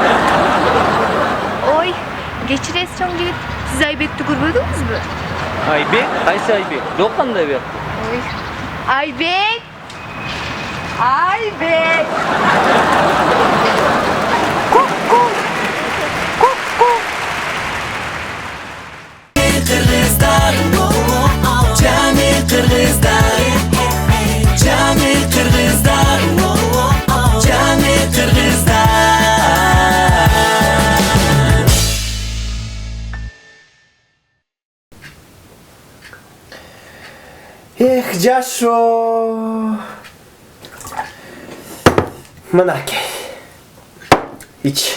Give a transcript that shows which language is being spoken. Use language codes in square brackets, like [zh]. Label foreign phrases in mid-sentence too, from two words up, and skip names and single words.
[ky] Ой, кечиресиз чоң жигит. Сиз Айбекти көрбөдүңүзбү? Айбек? Кайсы Айбек? Жок кандай бер. Ой. Айбек. Айбек. Ку-ку. Ку-ку. [tr] Kırgızlar, cani Kırgızlar, cani Kırgızlar, cani Kırgızlar. [ky] Жашо. Мынакей. Ич.